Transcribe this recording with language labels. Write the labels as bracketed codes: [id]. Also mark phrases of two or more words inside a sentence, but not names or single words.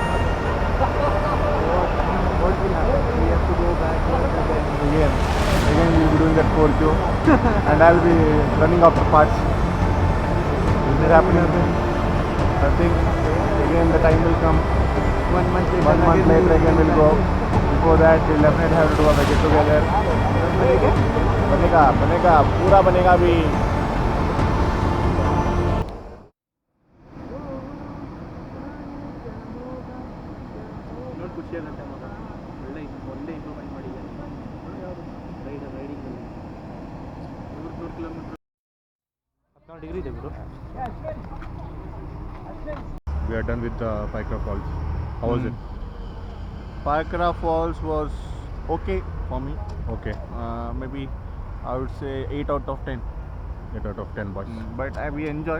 [en] What will happen? We have to go back again. Again we'll be doing that 4Q and I'll be running after parts. Is it happening? Nothing. Again the time will come. 1 month later again we'll go. Before that we'll definitely have to do a get together. [hi] बनेगा पूरा बनेगा भी. [kn] ಖುಷಿ ಆಗುತ್ತೆ ಮಗ, ಒಳ್ಳೆ ಇಂಪ್ರೂವ್ಮೆಂಟ್ ಮಾಡಿದ್ದಾನೆ ರೈಡಿಂಗ್ 100 ಕಿಲೋಮೀಟರ್ 14 ಡಿಗ್ರಿ ಇದೆ ಗುರು. [en] We are done with the Paikra Falls. How was it? Paikra Falls was okay for me. Okay, Maybe I would say 8 out of 10. 8 out of 10 boys. But we enjoyed.